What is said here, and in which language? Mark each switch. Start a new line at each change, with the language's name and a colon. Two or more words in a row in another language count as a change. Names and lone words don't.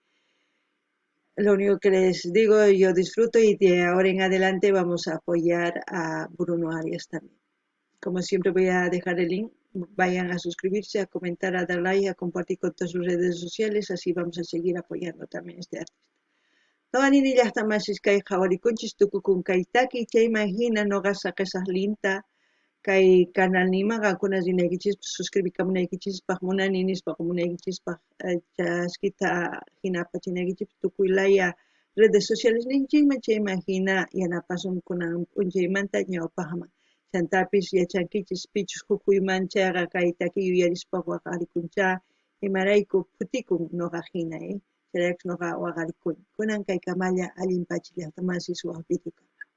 Spanish: Lo único que les digo, yo disfruto y de ahora en adelante vamos a apoyar a Bruno Arias también. Como siempre voy a dejar el link, vayan a suscribirse, a comentar, a dar like, a compartir con todas sus redes sociales, así vamos a seguir apoyando también a este artista.
Quechua: Qawanini llaqtamashis kay qhawarikunchis tukukun kaytaki chayman hina noqa qisaq linta kay canal nimaqa kunas rinaykichis suscribikamunaykichispaq munani nispa munaykichispaq chaskita hina apachinaykichis tukuy laya
Spanish: redes sociales
Quechua: ninchikman chayman hina yanapasun kunan p'unchaymanta ñawpaqman chantapis yachankichis pichus Jujuymanchaqa kay taki yuyarispa waqarikunchá imarayku phutikun noqa hina chayraykus noqa waqarikuni kunan kay kamalla allin Pachi llaqtamasi suwaq videoqa.